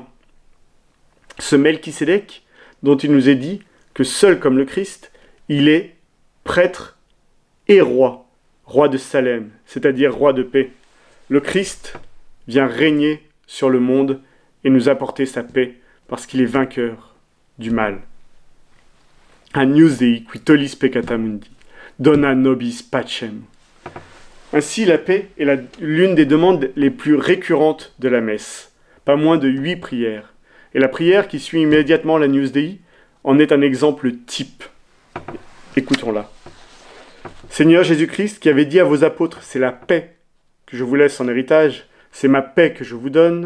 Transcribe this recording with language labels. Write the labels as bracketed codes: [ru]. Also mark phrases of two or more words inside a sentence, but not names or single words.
[fr] Ce Melchisédek, dont il nous est dit que seul comme le Christ, il est prêtre et roi, roi de Salem, c'est-à-dire roi de paix. Le Christ vient régner sur le monde et nous apporter sa paix parce qu'il est vainqueur du mal. [la] Agnus Dei qui tollis peccata mundi, dona nobis pacem. [fr] Ainsi, la paix est l'une des demandes les plus récurrentes de la messe, pas moins de 8 prières. Et la prière qui suit immédiatement l'Agnus Dei en est un exemple type. Écoutons-la. Seigneur Jésus-Christ, qui avait dit à vos apôtres, c'est la paix que je vous laisse en héritage, c'est ma paix que je vous donne.